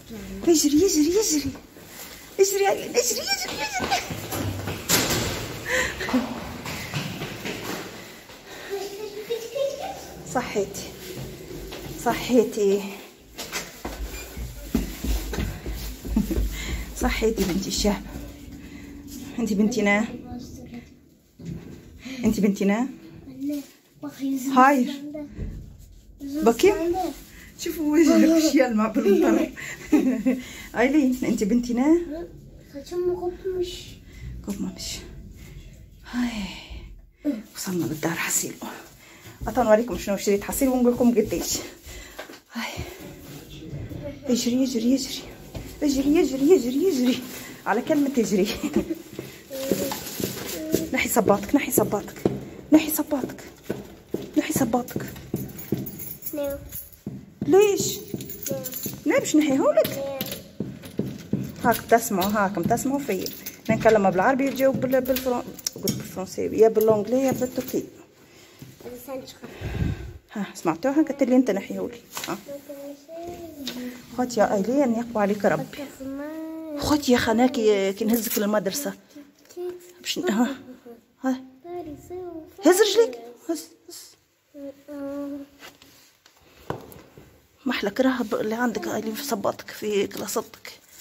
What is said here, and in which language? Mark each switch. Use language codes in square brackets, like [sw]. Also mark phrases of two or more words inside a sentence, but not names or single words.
[ar] اجري. صحيتي بنتي الشاب. انت بنتنا. [tr] Anne bak yüzüm. Hayır. Bakayım. [ar] شوفوا وجهك وش يلمع بالمطر. ايلين انت بنتنا. [tr] Saçım mı kopmuş? kopmamış. [ar] هاي وصلنا بالدار حصيل. أوريكم شنو شريت حصيل ونقول لكم قديش. هاي اجري على كلمة اجري. نحي صباطك. [tr] Ne? [ar] ليش؟ ليه باش نحيهولك؟ هاكم تسمعوا فيا. نكلمها بالعربي يجاوب بالفرنساوي، يا بالانجلي يا بالتركي. [tr] Sen çıkar. [ar] ها سمعتوها؟ قلت لي انت نحيهولي. ها خد يا ايلين يقوى عليك ربي. خد يا خناكي كي نهزك للمدرسة باش ها هز رجليك. هز محلى كراهة اللي عندك ايلين في صباطك في كلاستك.